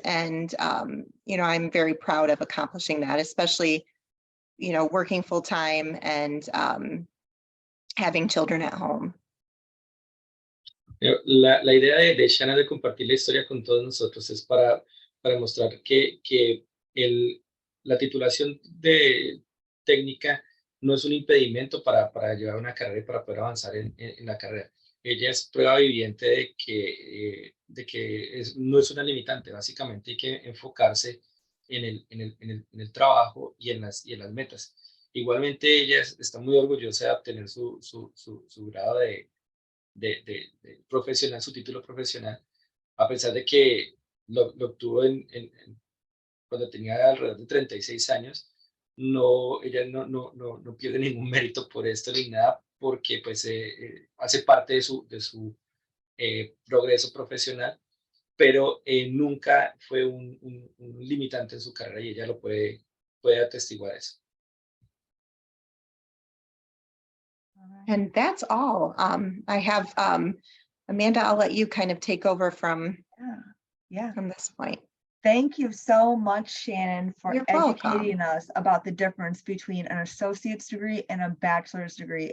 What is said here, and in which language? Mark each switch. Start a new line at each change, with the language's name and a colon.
English: And, I'm very proud of accomplishing that, especially, working full time and having children at home.
Spanish: La idea de Shannon de compartir la historia con todos nosotros es para mostrar que la titulación de técnica no es un impedimento para llevar una carrera y para poder avanzar en la carrera. Ella es prueba viviente de que no es una limitante. Básicamente hay que enfocarse en el trabajo y en las metas. Igualmente ella está muy orgullosa de obtener su grado de profesional, su título profesional, a pesar de que lo obtuvo cuando tenía alrededor de 36 años. Ella no pierde ningún mérito por esto ni nada, porque pues hace parte de su progreso profesional, pero nunca fue un limitante en su carrera y ella lo puede atestiguar eso.
English: And that's all. I have, Amanda, I'll let you kind of take over from Yeah. this point. Thank you so much, Shannon, for You're educating welcome. us about the difference between an associate's degree and a bachelor's degree.